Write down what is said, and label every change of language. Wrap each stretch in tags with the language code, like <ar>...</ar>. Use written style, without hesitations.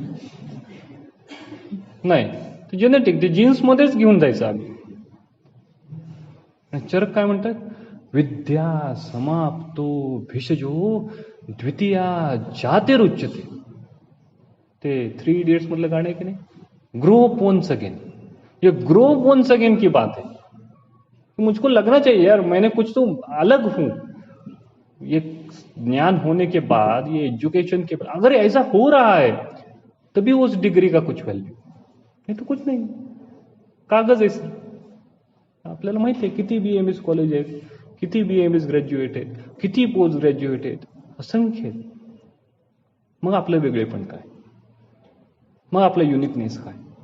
<mr>नाही, ते जेनेटिक, ते जीन्स मध्येच घेऊन जायचं आम्ही. चरक काय म्हणतात?</mr> <sa>विद्या समाप्तो भिषजो द्वितीया जातिरुच्यते.</sa> <mr>ते 3 इडियट्स मधलं गाणं आहे की नाही?</mr> <en>Grow up once again.</en> <hi>ये</hi> <en>grow up once again</en> <hi>की बात है. मुझको लगना चाहिए यार मैंने कुछ तो अलग हूं. ये ज्ञान होने के बाद, ये एजुकेशन के बाद अगर ऐसा हो रहा है तभी उस डिग्री का कुछ वैल्यू. नहीं तो कुछ नहीं,</hi> <mr>कागज आहे सर. आपल्याला माहिती आहे किती BMS कॉलेज आहेत, किती BMS ग्रॅज्युएट आहेत, किती पोस्ट ग्रॅज्युएट आहेत, असंख्य. मग आपलं वेगळेपण काय? मग आपला युनिकनेस काय?</mr>